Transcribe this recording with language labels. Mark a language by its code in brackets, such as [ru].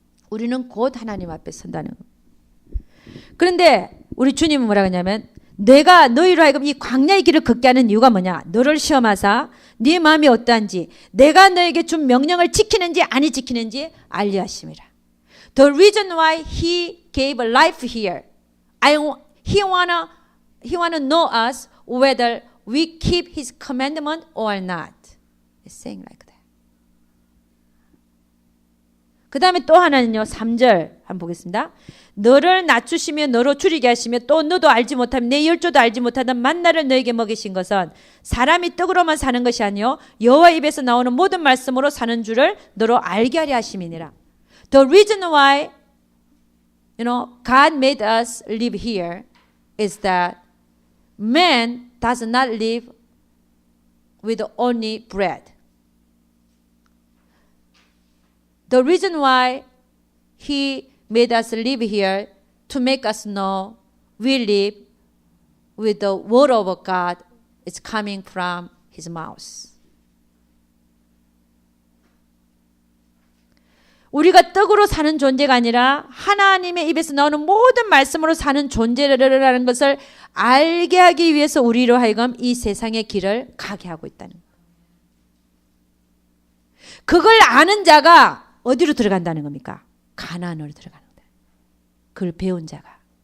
[ko] 우리는 곧 하나님 앞에 선다는 거예요. 그런데 우리 주님은 뭐라고 하냐면 내가 너희로 하여금 이 광야의 길을 걷게 하는 이유가 뭐냐? 너를 시험하사 네 마음이 어떠한지 내가 너에게 준 명령을 지키는지 아니 지키는지 알려 하심이라. [en] The reason why he gave life here, he wanna know us whether we keep his commandment or not. It's saying like that. [ko] 그 다음에 또 하나는요, 3절 한번 보겠습니다. 너를 낮추시며 너로 줄이게 하시며 또 너도 알지 못하면 내 열조도 알지 못하던 만나를 너에게 먹이신 것은 사람이 떡으로만 사는 것이 아니요 여호와 입에서 나오는 모든 말씀으로 사는 줄을 너로 알게 하려 하심이니라. [en] The reason why God made us live here is that man does not live with only bread. The reason why he made us live here to make us know we live with the word of God is coming from his mouth. [ko] 우리가 떡으로 사는 존재가 아니라 하나님의 입에서 나오는 모든 말씀으로 사는 존재라는 것을 알게 하기 위해서 우리로 하여금 이 세상의 길을 가게 하고 있다는 거예요. 그걸 아는 자가 어디로 들어간다는 겁니까? 가나안으로 들어가는 거다. 그걸 배운 자가.